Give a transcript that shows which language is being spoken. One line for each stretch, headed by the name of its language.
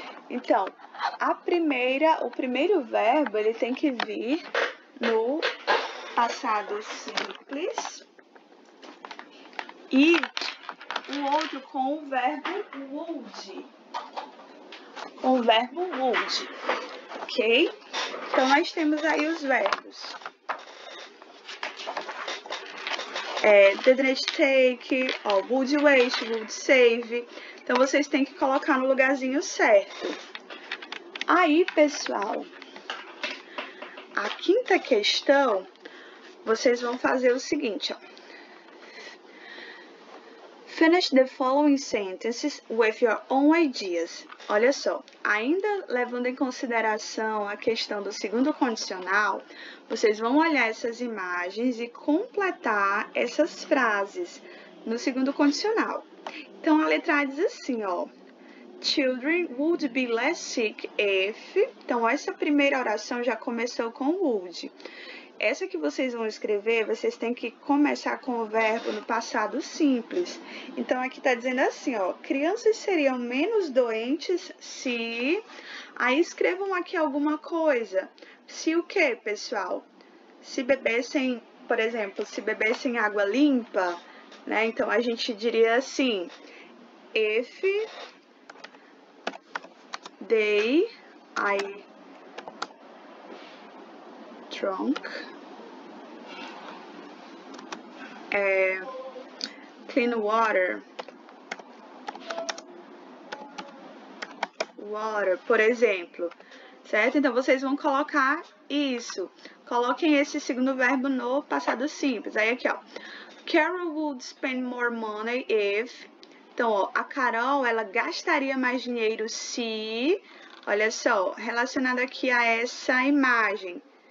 Portuguese: Então, o primeiro verbo, ele tem que vir no passado simples e o outro com o verbo would. Com o verbo would, ok? Então, nós temos aí os verbos.
English: Didn't take, would waste, would save.
Portuguese: Então, vocês têm que colocar no lugarzinho certo. Aí, pessoal, a quinta questão, vocês vão fazer o seguinte, ó.
English: Finish the following sentences with your own ideas.
Portuguese: Olha só, ainda levando em consideração a questão do segundo condicional, vocês vão olhar essas imagens e completar essas frases no segundo condicional. Então, a letra A diz assim, ó.
English: Children would be less sick if...
Portuguese: Então, essa primeira oração já começou com would. Essa que vocês vão escrever, vocês têm que começar com o verbo no passado simples. Então, aqui está dizendo assim, ó, crianças seriam menos doentes se... Aí, escrevam aqui alguma coisa. Se o quê, pessoal? Se bebessem, por exemplo, se bebessem água limpa, né? Então, a gente diria assim,
English: if they... drunk clean water,
Portuguese: por exemplo, certo? Então, vocês vão colocar isso. Coloquem esse segundo verbo no passado simples. Aí, aqui, ó.
English: Carol would spend more money if...
Portuguese: Então, ó, a Carol, ela gastaria mais dinheiro se... Olha só, relacionado aqui a essa imagem.